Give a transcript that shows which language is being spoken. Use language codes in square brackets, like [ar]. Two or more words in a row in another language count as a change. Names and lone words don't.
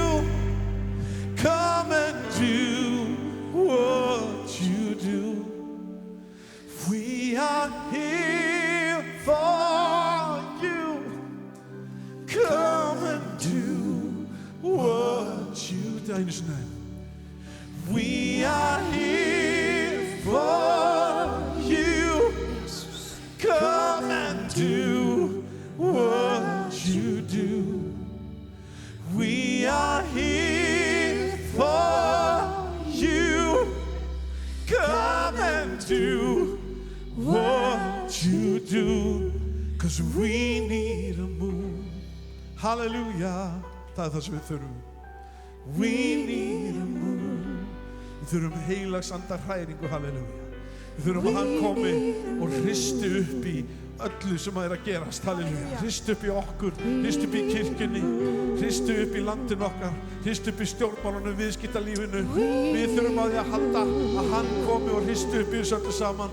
[en] Come and do what you do. We are here for you. Come and do what you do. [is] Einu sinni. [en] We are here for you. Come and do what you do. We are here for you. Come and do what you do. 'Cause we need a move. Hallelujah. [is] Það er það sem við þurfum. [en] We need a move. [is] Við þurfum heilagsandar hræringu. Halleluja. Við þurfum að hann komi og hristi upp í öllu sem að að gerast. Halleluja. Hristi upp í okkur, hristi upp í kirkjunni, hristi upp í landinu okkar, hristi upp í stjórnmálunum, viðskiptalífinu. Við þurfum að því að halda að hann komi og hristi upp í þessu öllu saman.